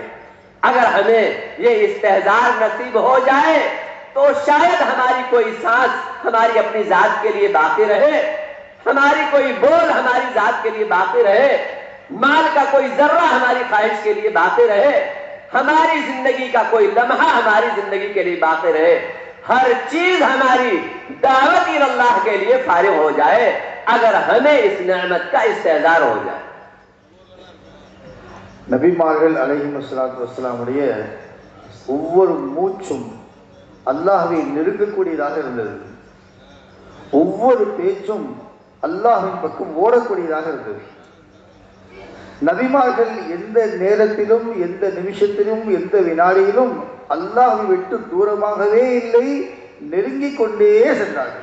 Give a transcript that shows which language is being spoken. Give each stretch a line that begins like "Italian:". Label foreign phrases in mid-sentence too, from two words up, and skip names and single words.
Urdu: اگر ہمیں یہ استحضار نصیب ہو جائے تو شاید ہماری کوئی سانس ہماری اپنی ذات کے لیے باقی رہے، ہماری کوئی بول ہماری ذات کے لیے باقی رہے، مال کا کوئی ذرہ ہماری خواہش کے لیے باقی رہے، ہماری زندگی کا کوئی لمحہ ہماری زندگی کے لیے باقی رہے، ہر چیز ہماری دعوت اللہ کے لیے فارغ ہو جائے اگر ہمیں اس نعمت کا استحضار ہو جائے۔
Tamil: நபிமார்கள்
Arabic: عليه الصلاة والسلام
Tamil: ஒவ்வொரு மூச்சும் அல்லாஹ்வை நெருங்கக்கூடியதாக இருந்தது, ஒவ்வொரு பேச்சும் அல்லாஹ்வின் பக்கம் ஓடக்கூடியதாக இருந்தது। நபிமார்கள் எந்த நேரத்திலும், எந்த நிமிஷத்திலும், எந்த வினாடியிலும் அல்லாஹ்வை விட்டு தூரமாகவே இல்லை, நெருங்கிக் கொண்டே சென்றார்கள்।